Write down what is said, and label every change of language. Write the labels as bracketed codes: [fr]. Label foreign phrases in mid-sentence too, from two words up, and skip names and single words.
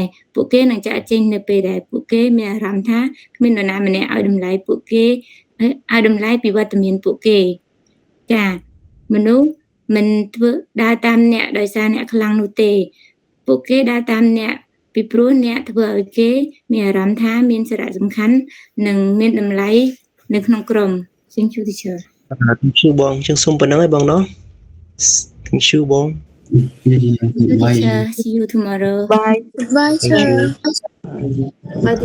[km] ពួកគេនឹងចាក់ចេញនៅពេលដែលពួកគេមានអារម្មណ៍ថាគ្មាននរណាម្នាក់ឲ្យតម្លៃពួកគេឲ្យតម្លៃពីវត្តមានពួកគេចាមនុស្សមិនធ្វើដើរតាមអ្នកដោយសារអ្នកខ្លាំងនោះទេពួកគេដើរតាមអ្នកពីព្រោះអ្នកធ្វើឲ្យគេមានអារម្មណ៍ថាមានសារៈសំខាន់និងមានតម្លៃនៅក្នុងក្រុម [en] Thank you teacher Thank you [km] បងចឹងសូមប៉ុណ្ណឹងឯងបងเนาะ [en] Thank you [km] បង [en] Thank you teacher see you tomorrow Bye. Bye, sir. bye